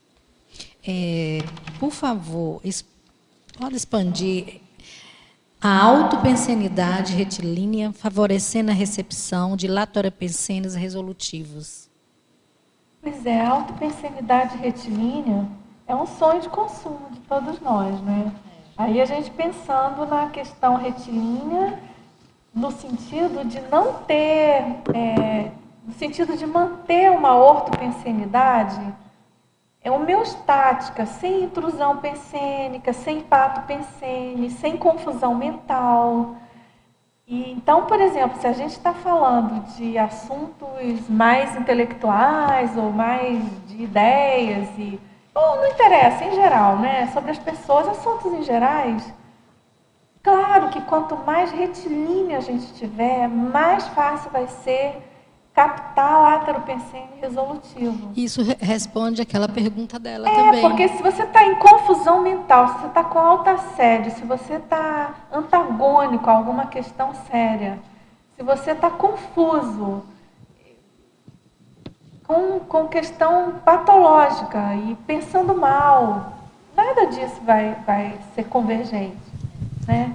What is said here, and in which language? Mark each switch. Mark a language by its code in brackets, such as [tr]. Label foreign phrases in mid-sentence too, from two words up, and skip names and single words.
[pt] Por favor, pode expandir a autopensenidade retilínea, favorecendo a recepção de lateropensenes resolutivos. Pois é, a autopensenidade retilínea é um sonho de consumo de todos nós, né? Aí a gente pensando na questão retilínea, no sentido de não ter, no sentido de manter uma ortopensenidade homeostática, sem intrusão pensênica, sem hipato pensene, sem confusão mental. E, então, por exemplo, se a gente está falando de assuntos mais intelectuais ou mais de ideias, ou não interessa, em geral, né, sobre as pessoas, assuntos em gerais, claro que quanto mais retilínea a gente tiver, mais fácil vai ser captar o átero pensene resolutivo. Isso responde àquela pergunta dela também. Porque se você está em confusão mental, se você está com alta assédio, se você está antagônico a alguma questão séria, se você está confuso com questão patológica e pensando mal, nada disso vai ser convergente, né?